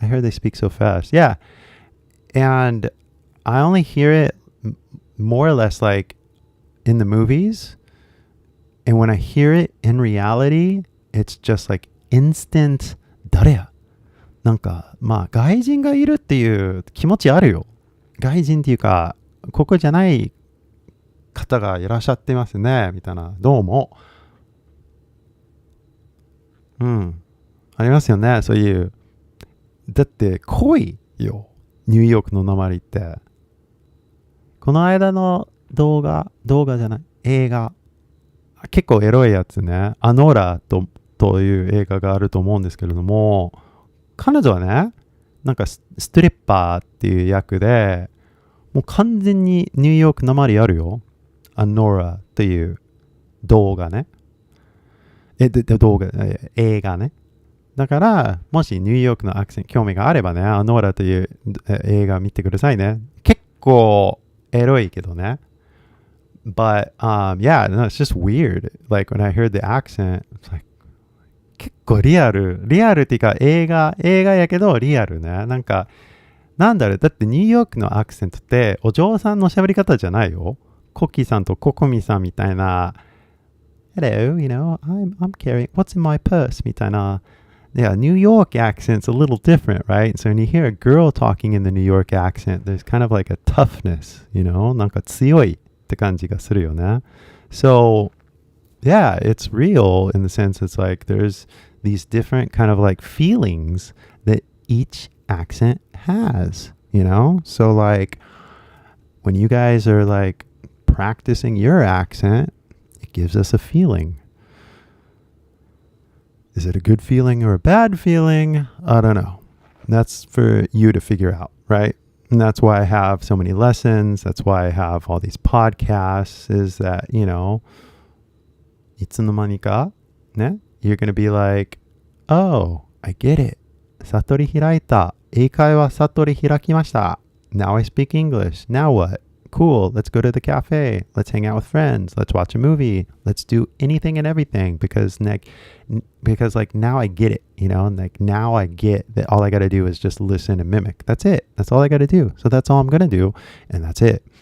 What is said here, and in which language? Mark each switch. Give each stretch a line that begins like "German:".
English: I heard they speak so fast. Yeah. And I only hear it more or less like in the movies. And when I hear it in reality, it's just like instant
Japanese: 誰やなんかまあ外人がいるっていう気持ちあるよ。外人っていうかここじゃない方がいらっしゃってますねみたいな。どうも。ありますよね、そういう。だって濃いよ、ニューヨークの訛りって。この間の動画じゃない、映画。結構エロいやつね。アノーラという映画があると思うんですけれども、彼女はね、なんかストリッパーっていう役で、もう完全にニューヨーク訛りあるよ。アノーラっていう動画ね。映画ね。だから、もしニューヨークのアクセント興味があればね、アノーラという映画見てくださいね。結構エロいけどね。
English: But, yeah, no, it's just weird. Like, when I heard the accent, it's like,
Japanese: 結構リアルっていうか映画やけどリアルね。なんか、なんだろう、だってニューヨークのアクセントってお嬢さんの喋り方じゃないよ。コッキーさんとココミさんみたいな、
English: Hello, I'm carrying, what's in my purse?
Japanese: みたいな。
English: Yeah, New York accent's a little different, right? So when you hear a girl talking in the New York accent, there's kind of like a toughness,
Japanese: なんか強いって感じがするよね。
English: So, yeah, it's real in the sense it's like there's these different kind of like feelings that each accent has, So like when you guys are like practicing your accent, it gives us a feeling. Is it a good feeling or a bad feeling? I don't know. That's for you to figure out, right? And that's why I have so many lessons. That's why I have all these podcasts, is that,
Japanese: いつの間にかね,
English: you're going to be like, oh, I get it.
Japanese: 悟り開いた。英会話悟り開きました。
English: Now I speak English. Now what? Cool, let's go to the cafe. Let's hang out with friends. Let's watch a movie. Let's do anything and everything because like now I get it, like now I get that all I got to do is just listen and mimic. That's it. That's all I got to do. So that's all I'm going to do. And that's it.